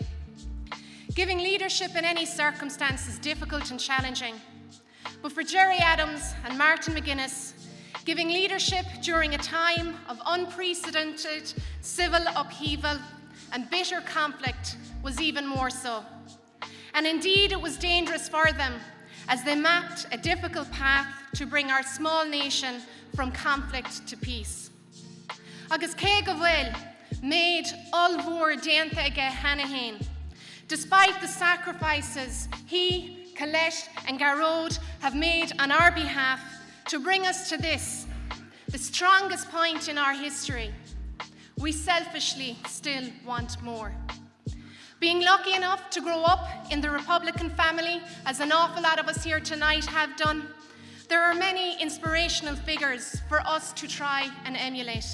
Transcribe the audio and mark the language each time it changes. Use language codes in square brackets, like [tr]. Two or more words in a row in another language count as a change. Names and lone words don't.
[en] Giving leadership in any circumstance is difficult and challenging, but for Gerry Adams and Martin McGuinness, giving leadership during a time of unprecedented civil upheaval and bitter conflict was even more so. And indeed, it was dangerous for them as they mapped a difficult path to bring our small nation from conflict to peace. [ga] Agus cé go bhfuil méid olmhór déanta aige Hanahain, [en] Despite the sacrifices he, Colette and Garrod have made on our behalf to bring us to this, the strongest point in our history, we selfishly still want more. Being lucky enough to grow up in the Republican family, as an awful lot of us here tonight have done, there are many inspirational figures for us to try and emulate.